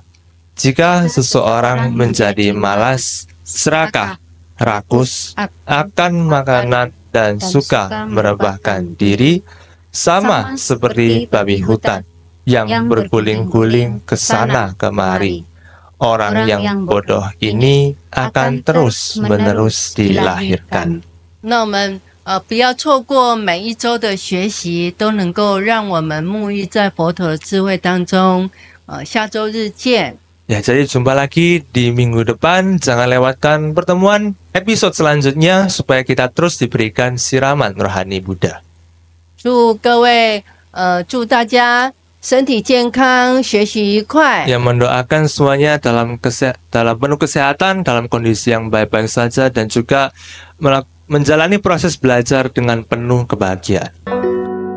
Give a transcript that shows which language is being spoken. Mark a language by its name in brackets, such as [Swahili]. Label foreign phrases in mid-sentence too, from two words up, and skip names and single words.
[Indonesian] Jika seseorang menjadi malas, serakah, rakus, akan makanan dan suka merebahkan diri, sama seperti babi hutan yang berguling-guling ke sana kemari. Orang yang bodoh ini akan terus-menerus dilahirkan. [Chinese] 那我们不要错过每一周的学习，都能够让我们沐浴在佛陀的智慧当中。下周日见。 [Indonesian] Ya, jadi jumpa lagi di minggu depan. Jangan lewatkan pertemuan episode selanjutnya supaya kita terus diberikan siraman rohani Buddha. [Chinese] 祝大家身体健康，学习愉快。 [Indonesian] Yang mendoakan semuanya dalam penuh kesehatan, dalam kondisi yang baik-baik saja, dan juga menjalani proses belajar dengan penuh kebahagiaan.